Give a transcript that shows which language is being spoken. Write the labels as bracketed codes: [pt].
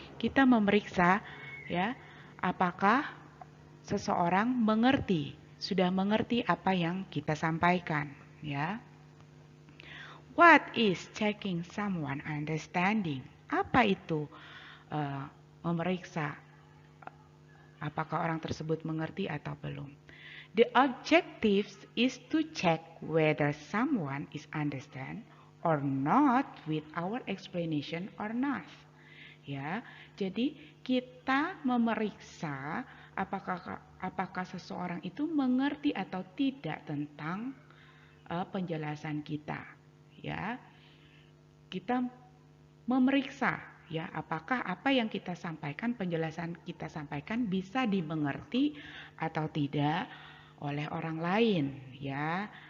[id] Kita memeriksa, ya, apakah seseorang sudah mengerti apa yang kita sampaikan, ya. [en] What is checking someone understanding? [id] Apa itu memeriksa apakah orang tersebut mengerti atau belum? [en] The objective is to check whether someone is understand or not with our explanation or not. [id] Ya, jadi kita memeriksa apakah seseorang itu mengerti atau tidak tentang penjelasan kita. Ya, kita memeriksa, ya, apakah apa yang kita sampaikan, penjelasan kita sampaikan bisa dimengerti atau tidak oleh orang lain, ya.